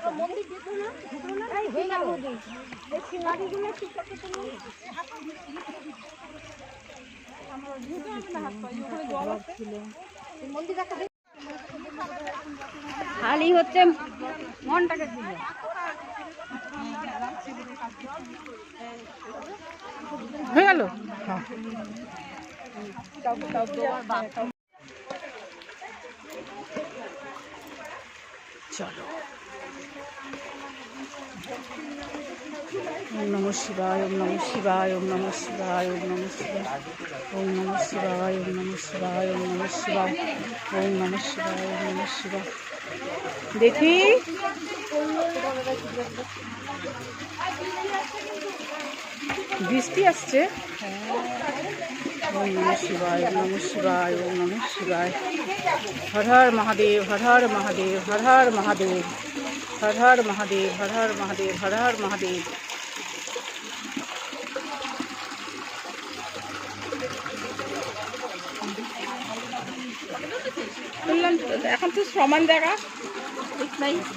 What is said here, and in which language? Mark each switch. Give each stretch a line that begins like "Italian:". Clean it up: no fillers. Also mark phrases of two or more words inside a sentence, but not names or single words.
Bangla: খালি হচ্ছে মনটাকে দিলে হয়ে গেল। চলো,
Sanskrit: ওম নমঃ শিবায়, ওম নমঃ শিবায়, ওম নমঃ শিবায়, ওম নমঃ শিবায়, ওম নমঃ শিবায়, ওম নমঃ শিবায়, ওম নমঃ শিবায়, ওম নমঃ শিবায়, ওম নমঃ শিবায়।
Bangla: দেখি বৃষ্টি আসছে।
Sanskrit: ওম নমঃ শিবায়, ওম নমঃ শিবায়, ওম নমঃ শিবায়। হর হর মহাদেব, হর হর মহাদেব, হর হর মহাদেব, হর হর মহাদেব, হর হর মহাদেব, হর হর মহাদেব।
Bangla: এখন তো সমান জায়গা ঠিক নাই।